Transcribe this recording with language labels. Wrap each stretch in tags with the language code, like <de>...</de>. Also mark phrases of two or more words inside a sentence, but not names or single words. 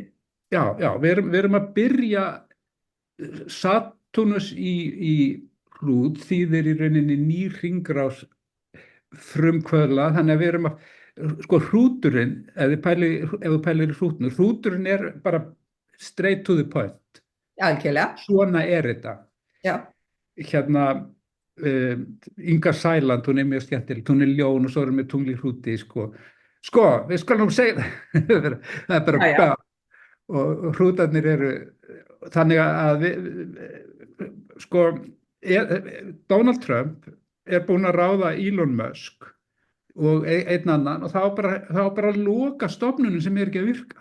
<is>Já, við erum að byrja. Satúrnus í hrút þýðir í rauninni ný hringrás frumkvöðla, þannig að við erum að, sko hrúturinn, ef þú pælir í hrútinu, hrúturinn er bara</is> <en>straight to the point.</en> <is>Algjörlega. Svona er þetta. Já. Inga Sæland, hún er mjög skemmtileg, hún er ljón og svo erum við tungli hrúti, sko, við skulum segja það er bara bæ og hrútarnir eru, þannig að sko, Donald Trump er búinn að ráða Elon Musk og einn annan og það var bara að loka stofnunum sem er ekki að virka.</is>